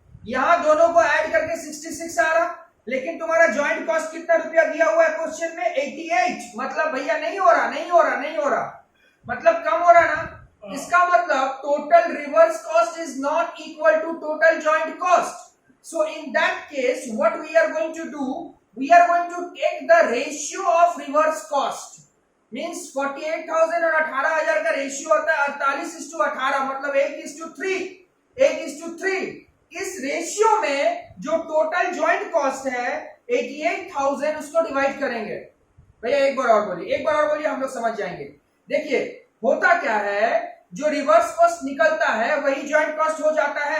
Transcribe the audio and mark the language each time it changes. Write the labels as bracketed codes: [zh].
[hi] यहां दोनों को ऐड करके 66 आ रहा, लेकिन तुम्हारा जॉइंट कॉस्ट कितना रुपया दिया हुआ है क्वेश्चन में? 88। मतलब भैया नहीं हो रहा, नहीं हो रहा, नहीं हो रहा, मतलब कम हो रहा ना। इसका मतलब [en] Total reverse cost is not equal to total joint cost. So in that case, what we are going to do, we are going to take the ratio of reverse cost. [hi] Means 48,000 और 18,000 का ratio होता है 48:18, मतलब 1:3। 1:3। इस ratio में जो total joint cost है 88,000, उसको डिवाइड करेंगे। भैया एक बार और बोलिए, एक बार और बोलिए, हम लोग समझ जाएंगे। देखिए होता क्या है, जो रिवर्स कॉस्ट निकलता है वही जॉइंट कॉस्ट हो जाता है।